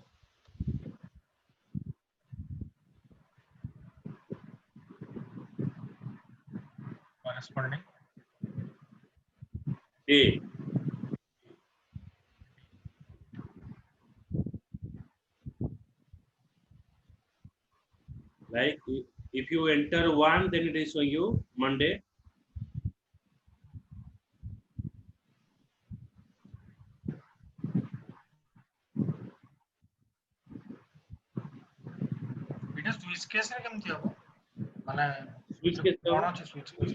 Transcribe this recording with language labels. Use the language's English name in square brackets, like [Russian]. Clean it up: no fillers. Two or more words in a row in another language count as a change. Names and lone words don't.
[English] corresponding day. Like if you enter 1, then it is showing you Monday. [Odia] ଏଇଟା [English] switch case [Odia] ରେ କେମିତି ହବ ମାନେ [English] Switch case [Odia] କଣ ଅଛି [English] switch case